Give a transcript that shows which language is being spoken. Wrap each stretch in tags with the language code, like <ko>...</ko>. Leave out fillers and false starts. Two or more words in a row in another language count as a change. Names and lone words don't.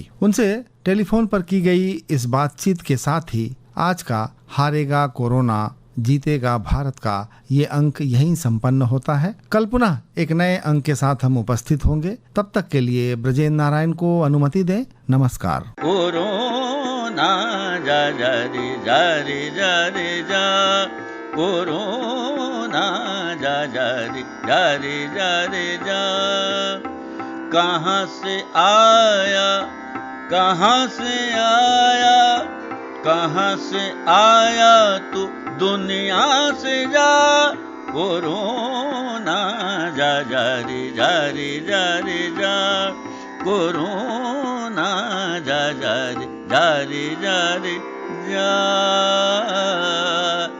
<hi>उनसे टेलीफोन पर की गई इस बातचीत के साथ ही आज का हारेगा कोरोना जीतेगा भारत का ये अंक यहीं संपन्न होता है। कल पुनः एक नए अंक के साथ हम उपस्थित होंगे। तब तक के लिए ब्रजेंद्र नारायण को अनुमति दें। नमस्कार। कोरोना जा जा रे जा रे जा रे जा, कोरोना जा जा रे जा रे जा रे जा। कहाँ से आया कहाँ से आया, कहाँ से आया तू दुनिया से जा। कोरोना जा जा रे जा रे जा रे जा, कोरोना जा जा रे जा रे जा रे जा।</hi>